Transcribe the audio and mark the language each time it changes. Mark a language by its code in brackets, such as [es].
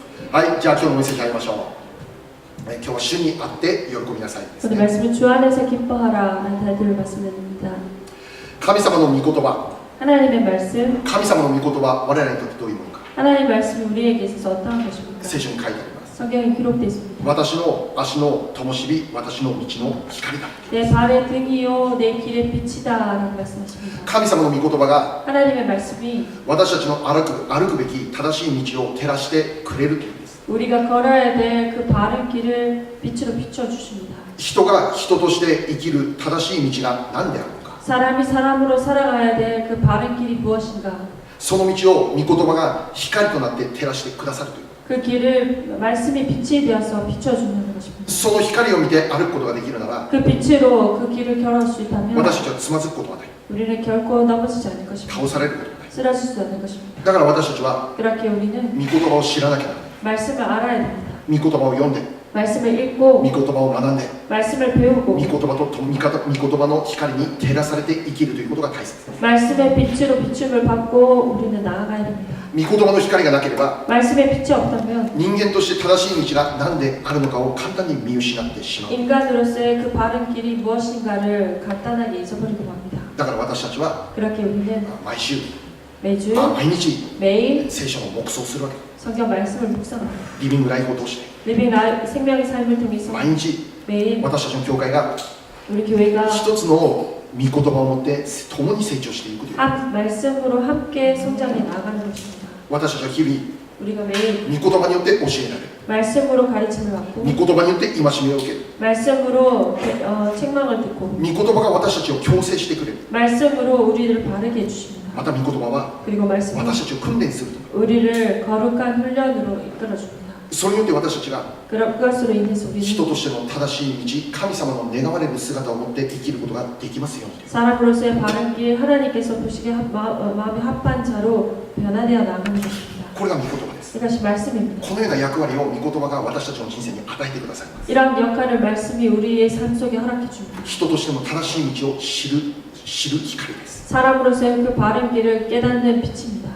[ja] はい、じゃあ今日のメッセージ入りましょう。今日は主にあって喜びなさいです [ko] 오늘 [ja] ね。 [ko] 말씀은 주 안에서 기뻐하라라는 타이틀을 말씀드립니다. [ja] 神様の御言葉、 [ko] 하나님의 말씀, [ja] 神様の御言葉、我々にとってどういうものか、 [ko] 하나님의 말씀이 우리에게 있어서 어떠한 것입니까? [ja] 聖書に書いてあります。 [ko] 성경에 기록되어 있습니다. [ja] 私の足の灯火、私の道の光だ。 [ko] 내 발의 등이요 내 길의 빛이다라고 말씀하십니다. [ja] 神様の御言葉が [ko] 하나님의 말씀이 [ja] 私たちの歩くべき正しい道を照らしてくれるというんです。 [ko] 우리가 걸어야 될 그 바른 길을 빛으로 비춰 주십니다. [ja] 人が人として生きる正しい道が何であるのか、 [ko] 사람이 사람으로 살아가야 될 그 바른 길이 무엇인가? [ja] その道を御言葉が光となって照らしてくださるという。 [ko] 그 길을 말씀이 빛이 되어서 비춰주는 것입니다. [ja] その光を見て歩くことができるなら、 [ko] 그 빛으로 그 길을 걸을 수 있다면 [ja] 私たちはつまずくことはない、 [ko] 우리는 결코 넘어지지 않을 것입니다. [ja] 倒されることはない。 [ko] 쓰러지지 않을 것입니다. [ja] だから私たちは [ko] 그렇게 우리는 [ja] 御言葉を知らなきゃならない。 [ko] 말씀을 알아야 됩니다. [ja] 御言葉を読んで、 [ko] 말씀을 [ja] 御言葉を学んで、 [ko] 말씀을 배우고 [ja] 御言葉と御言葉の光に照らされて生きるということが大切です。 [ko] 말씀의 빛으로 비춤을 받고 우리는 나아가야 됩니다. [ja] 御言葉の光がなければ、 [ko] 말씀의 빛이 없다면 [ja] 人間として正しい道が何であるのかを簡単に見失ってしまう。 [ko] 인간으로서의 그 바른 길이 무엇인가를 간단하게 잊어버리고 맙니다. [ja] だから私たちは [ko] 그렇게 우리는 [ja] 毎週、 [ko] 매주 [ja] 毎日 [ko] 매일 [ja] 聖書の黙想をするわけ。 [ko] 성경 말씀을 묵상합니다. [ja] リビングライフを通して [ko] 리빙 생명의 삶을 통해서 [ja] 毎日 [ko] 매일 [ja] 私たちの教会が [ko] 우리 교회가 [ja] 一つの御言葉を持って共に成長していくという。 [ko] 한 말씀으로 함께 성장해 나가는 것입니다. [ja] 私たちは日々 [ko] 우리가 매일 [ja] 御言葉によって教えられる。 [ko] 말씀으로 가르침을 받고 [ja] 御言葉によって戒めを受ける。 [ko] 말씀으로 책망을 듣고 [ja] 御言葉が私たちを矯正してくれる。 [ko] 말씀으로 우리를 바르게 해주십니다. [ja] また御言葉は [ko] 그리고 말씀은 [ja] 私たちを訓練すると。 [ko] 우리를 거룩한 훈련으로 이끌어줍니다. [ja] それによって私たちが [ko] 그것으로 인해서 [ja] 人 [ko] 우리는 [ja] としての正しい道、神様の願われる姿を持って生きることができますように。 [ko] 사람으로서의 바른 길 하나님께서 보시기에 마음이 합한 자로 변화되어 나가는 것입니다. [ja] これが御言葉です。 [ko] 이것이 말씀입니다. [ja] このような役割を御言葉が私たちの人生に与えてくださいます。 [ko] 이런 역할을 말씀이 우리의 삶 속에 허락해 줍니다. [ja] 人としての正しい道を知る光です。 [ko] 사람으로서의 그 바른 길을 깨닫는 빛입니다.